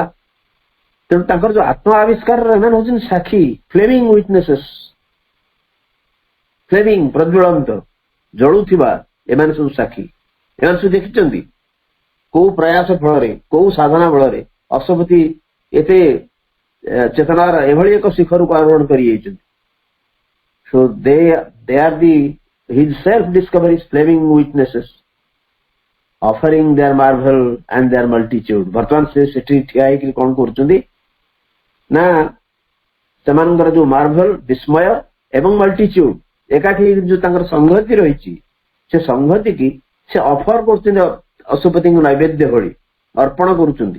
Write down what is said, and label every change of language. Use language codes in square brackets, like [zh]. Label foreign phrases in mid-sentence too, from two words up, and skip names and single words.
[or] ତେଣୁ ତାଙ୍କର ଯୋଉ ଆତ୍ମ ଆବିଷ୍କାରର ଏମାନେ ହଉଛନ୍ତି ସାକ୍ଷୀ, [en] flaming witnesses, [or] ଫ୍ଲେମିଂ ପ୍ରଜ୍ୱଳନ୍ତ ଜଳୁଥିବା ଏମାନେ ସବୁ ସାକ୍ଷୀ। ଏମାନେ ସବୁ ଦେଖିଛନ୍ତି କୋଉ ପ୍ରୟାସ ଫଳରେ, କୋଉ ସାଧନା ବଳରେ ଅଶ୍ୱପତି ଏତେ ଚେତନାର ଏଭଳି ଏକ ଶିଖରକୁ ଆରୋହଣ କରିଯାଇଛନ୍ତି। [en] So they are his self-discovery is flaming witnesses, offering their marvel and their multitude. [or] ବର୍ତ୍ତମାନ ସେ ସେଠି ଠିଆ ହେଇକି କଣ କରୁଛନ୍ତି ନା ସେମାନଙ୍କର ଯୋଉ ମାର୍ଭଲ, ବିସ୍ମୟ ଏବଂ ମଲ୍ଟିଚ୍ୟୁଡ ଏକାଠି ଯୋଉ ତାଙ୍କର ସଂହତି ରହିଛି, ସେ ସଂହତି କି ସେ ଅଫର କରୁଛନ୍ତି ଅଶ୍ୱପତିଙ୍କୁ ନୈବେଦ୍ୟ ଭଳି ଅର୍ପଣ କରୁଛନ୍ତି।